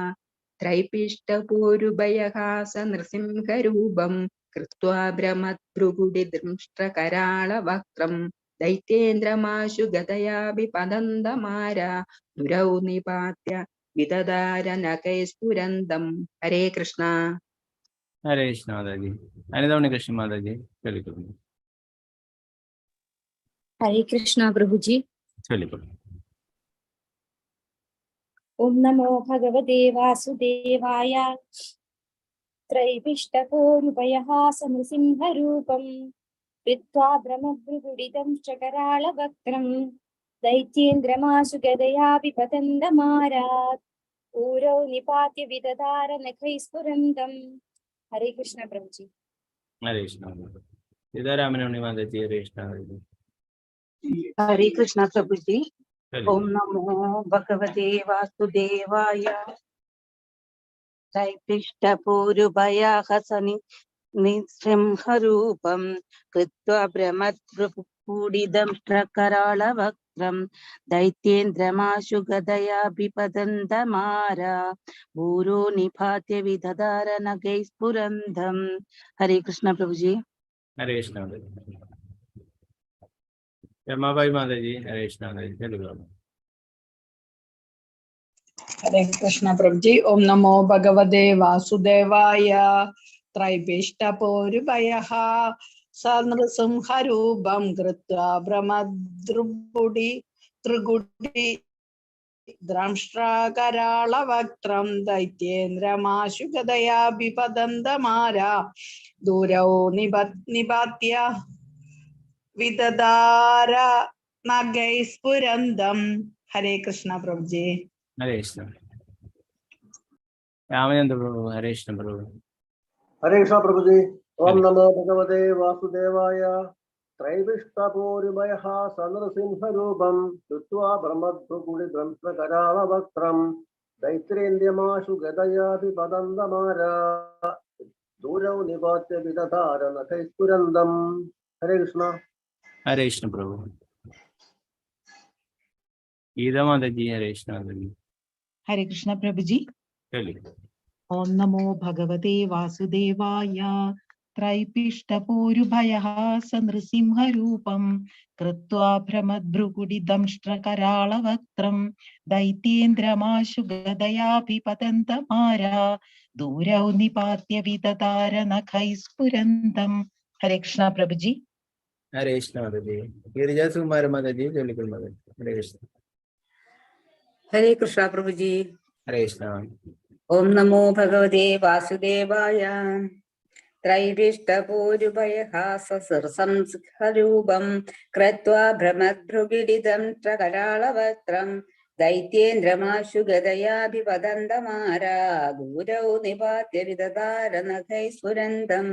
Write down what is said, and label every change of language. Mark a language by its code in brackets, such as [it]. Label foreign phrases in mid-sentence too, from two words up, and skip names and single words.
[sa] ത്രൈപിഷ്ടപൂരുഭയഹാസ നൃസിംഹരൂപം കൃത്വാ ഭ്രമദ്ഭൃഗുടിദംഷ്ട്രകരാളവക്രം ദൈത്യേന്ദ്രമാശു ഗതയാഭിപതന്തമാരാ ദുരൗ നിപാത്യ വിദധാരനഖൈസ്ഫുരന്തം. [ml] ഹരേ കൃഷ്ണ. ഹരേ കൃഷ്ണ മാതാജി. അനിതമണി കൃഷ്ണ മാതാജി ചൊല്ലിക്കോളൂ. [hi] हरे कृष्णा प्रभु जी. [ml] ചൊല്ലിക്കോളൂ. [sa] ओम नमो भगवते वासुदेवाय. त्रैविष्टपोरुभयहासनृसिंहरूपं कृत्वा ब्रह्मभृगुडितं चकराळवक्त्रं दैत्येन्द्रमाशु गदयाभिपतन्दमारात् ऊरौ निपात्य विदधार नखैस्फुरन्दम्. [hi] हरे कृष्ण प्रभु जी. [ml] ഹരേ കൃഷ്ണ സീതാരാമനമണി മാതാജി. ഹരേ കൃഷ്ണ മാതാജി. [hi] हरे कृष्ण प्रभु जी [ml] ചൊല്ലിക്കോളൂ. [sa] ओम नमो भगवते वासुदेवाय त्रैपिष्टपूरुभयाहसनि निसिंहरूपं कृत्वा भ्रमद्भृगुडिदंष्ट्रकराळवक्त्रं दैत्येन्द्रमाशु गदयाभिपतन्तमारा भूरो निपात्य विदधार नखैस्फुरन्दम्. [hi] हरे कृष्ण प्रभु जी [ml] ഹരേ കൃഷ്ണ മാതാജി. രമാബായി മാതാജി. ഹരേ കൃഷ്ണ മാതാജി ചൊല്ലിക്കോളൂ. [hi] हरे कृष्ण प्रभु जी. [sa] ओम नमो भगवते वासुदेवाय. त्रैपिष्टपोरुभयः सनृसिंहरूपं कृत्वा भ्रमद्भृगुडि त्रिगुडि द्रंष्ट्राकराळवक्त्रं दैत्येन्द्रमाशु गदयाभिपतन्तमारा दूरौ निपात्य विदधार नखैस्फुरन्दम्. [hi] हरे कृष्ण प्रभु जी. [ml] ഹരേ കൃഷ്ണ. രാമചന്ദ്ര പ്രഭു. ഹരേ കൃഷ്ണ പ്രഭു. [hi] हरे कृष्ण प्रभु जी [sa] ओम नमो भगवते वासुदेवाय त्रैविष्टपूरुभयः सनृसिंहरूपं कृत्वा ब्रह्मद्भृगुडिदंष्ट्रकराळवक्त्रं दैत्रेन्द्रमाशु गदयाभिपतन्तमारा दूरौ निपात्य विदधार नखैस्फुरन्दम्. [hi] हरे कृष्ण. [ml] ഹരേ കൃഷ്ണ പ്രഭു. ഗീതാ മാതാജി. ഹരേ കൃഷ്ണ മാതാജി [hi] हरे कृष्ण प्रभु जी. [ml] ചൊല്ലിക്കോളൂ. [sa] ओम नमो भगवते वासुदेवाय. त्रैपिष्टपूरुभयः सनृसिंहरूपं कृत्वा भ्रमद्भृगुडिदंष्ट्रकराळवक्त्रं दैत्येन्द्रमाशु गदयाभिपतन्तमारा दूरौ निपात्य विदधार नखैस्फुरन्दम्. [hi] हरे कृष्ण प्रभु जी. [ml] ഹരേ കൃഷ്ണ മാതാജി. ഗിരിജാ സുകുമാര മാതാജി ചൊല്ലിക്കോളൂ മാതാജി. ഹരേ കൃഷ്ണ. [hi] हरे कृष्णा प्रभु जी. [ml] ഹരേ കൃഷ്ണ. [sa] ओम नमो भगवते वासुदेवाय. त्रैविष्टपूरुभयहाससंरूपं कृत्वा भ्रमद्भृगुडिदंष्ट्रकराळवक्त्रं दैत्येन्द्रमाशु गदयाभिपतन्तमारा दूरौ निपात्य विदधार नखैस्फुरन्दम्.